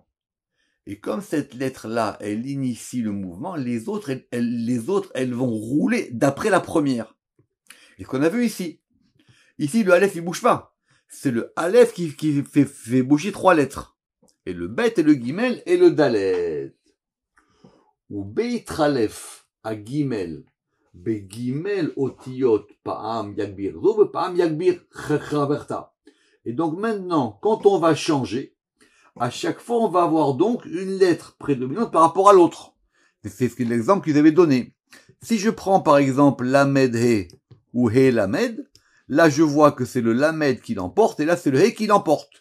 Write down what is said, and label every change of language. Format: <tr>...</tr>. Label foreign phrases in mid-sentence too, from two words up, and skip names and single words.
<fr>Et comme cette lettre-là, elle initie le mouvement, les autres, elles vont rouler d'après la première. Et ce qu'on a vu ici. Ici, le Aleph, il bouge pas. C'est le Aleph qui fait bouger 3 lettres. Et le Bet et le Gimel et le Dalet. Ou Beit Aleph à Gimel.</fr> <he>בג אותיות פעם יגביר זו, פעם יגביר חברתה.</he> <fr>Et donc maintenant, quand on va changer, à chaque fois, on va avoir donc une lettre prédominante par rapport à l'autre. C'est l'exemple qu'ils avaient donné. Si je prends par exemple Lamed He ou He Lamed, là je vois que c'est le Lamed qui l'emporte et là c'est le He qui l'emporte.</fr>